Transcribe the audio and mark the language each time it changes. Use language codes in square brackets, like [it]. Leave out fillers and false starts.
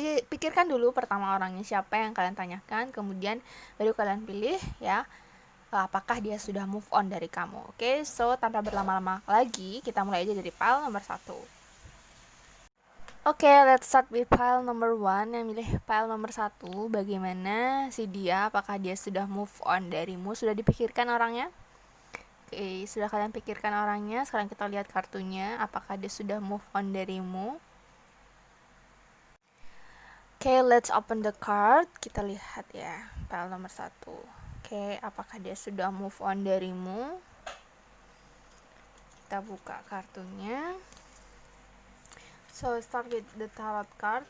[id] Pikirkan dulu pertama orangnya siapa yang kalian tanyakan, kemudian baru kalian pilih ya apakah dia sudah move on dari kamu. So tanpa berlama-lama lagi, kita mulai aja dari pile nomor 1. [en] Let's start with pile number 1. [id] Yang milih pile nomor 1, bagaimana si dia, apakah dia sudah move on darimu? Sudah dipikirkan orangnya? Sudah kalian pikirkan orangnya. Sekarang kita lihat kartunya, apakah dia sudah move on darimu? [en] Let's open the card. [id] Kita lihat ya, pile nomor 1. Apakah dia sudah move on darimu? Kita buka kartunya. [en] So, start with the tarot card.